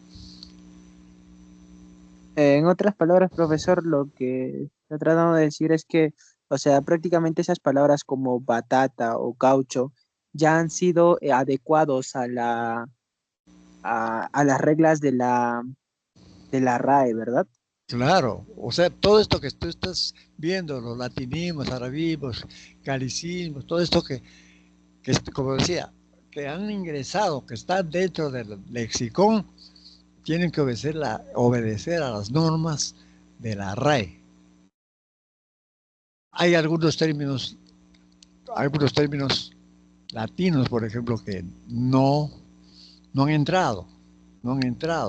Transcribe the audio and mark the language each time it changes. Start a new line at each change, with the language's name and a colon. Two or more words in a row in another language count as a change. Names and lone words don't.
Spanish: En otras palabras, profesor, lo que estoy tratando de decir es que, o sea, prácticamente esas palabras como batata o caucho ya han sido adecuados a a las reglas de la RAE, ¿verdad? Claro, o sea, todo esto que tú estás viendo, los latinismos, arabismos, galicismos, todo esto como decía, que han ingresado, que están dentro del lexicón, tienen que obedecer a las normas de la RAE. Hay algunos términos latinos, por ejemplo, que no han entrado, no han entrado.